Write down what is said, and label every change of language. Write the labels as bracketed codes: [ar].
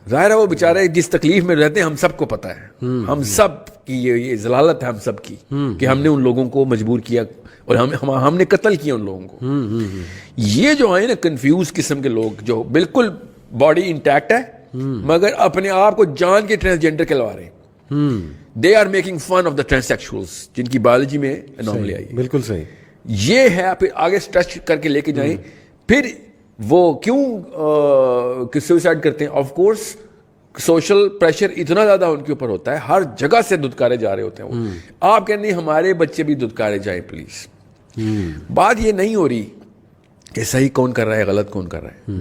[ur] ظاہر ہے وہ بیچارے جس تکلیف میں رہتے ہیں ہم سب کو پتہ ہے, ہم سب کی یہ ضلالت ہے ہم سب کی کہ ہم نے ان لوگوں کو مجبور کیا اور ہم نے قتل کیا ان لوگوں کو. یہ جو ہیں نا کنفیوز قسم کے لوگ جو بالکل باڈی انٹیکٹ ہے مگر اپنے آپ کو جان کے ٹرانسجینڈر کہلوا رہے ہیں. [en] they are making fun of the transsexuals [ur] جن کی بایولوجی میں انوملی آئی. بالکل صحیح. یہ ہے پھر آگے اسٹریچ کر کے لے کے جائیں. پھر وہ کیوں سوسائڈ کرتے ہیں؟ آف کورس سوشل پریشر اتنا زیادہ ان کے اوپر ہوتا ہے, ہر جگہ سے دھتکارے جا رہے ہوتے ہیں وہ. آپ کہتے ہیں ہمارے بچے بھی دھتکارے جائیں پلیز. بات یہ نہیں ہو رہی کہ صحیح کون کر رہا ہے غلط کون کر رہا ہے.